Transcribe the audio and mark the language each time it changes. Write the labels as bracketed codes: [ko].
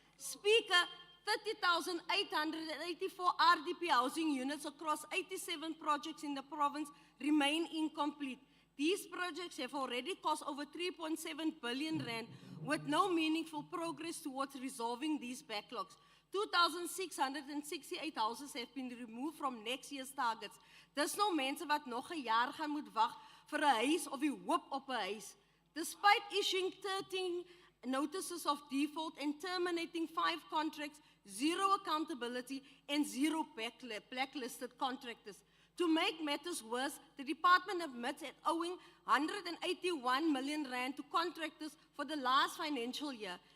[en] Speaker, 30,884 RDP housing units across 87 projects in the province remain incomplete. These projects have already cost over 3.7 billion rand with no meaningful progress towards resolving these backlogs. 2,668 houses have been removed from next year's targets. [af] Dis nou mense wat nog 'n jaar gaan moet wag vir 'n huis of die hoop op 'n huis. [en] Despite issuing 13 notices of default and terminating 5 contracts, 0 accountability and 0 blacklisted contractors. To make matters worse, the department admits it owing 181 million rand to contractors for the last financial year.